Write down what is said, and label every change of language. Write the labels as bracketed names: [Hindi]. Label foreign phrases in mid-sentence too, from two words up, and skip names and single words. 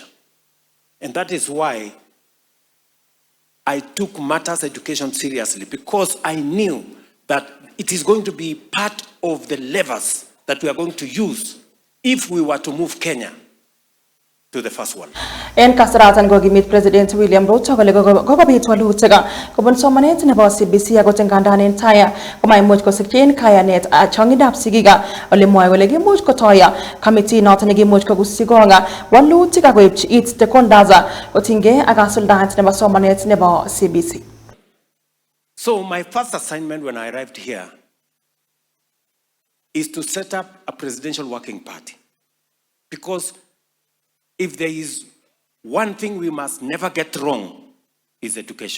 [English] And that is why I took matters education seriously, because I knew that it is going to be part of the levers that we are going to use if we were to move Kenya to the first one. [Kalenjin] En kasaratan kokimit President William Ruto kole kokobit walutik kobun somanet nebo CBC akot ngandaan en taya komaimuch kosikyin kayanet chong'indab sigik ole mwoe kole kimuch kotoya committee noton nekimuch kokusikonga walutik akoibchi it stakeholders kotinygei ak kasuldaet nebo somanet nebo CBC. [English] So my first assignment when I arrived here is to set up a presidential working party, because if there is one thing we must never get wrong is education.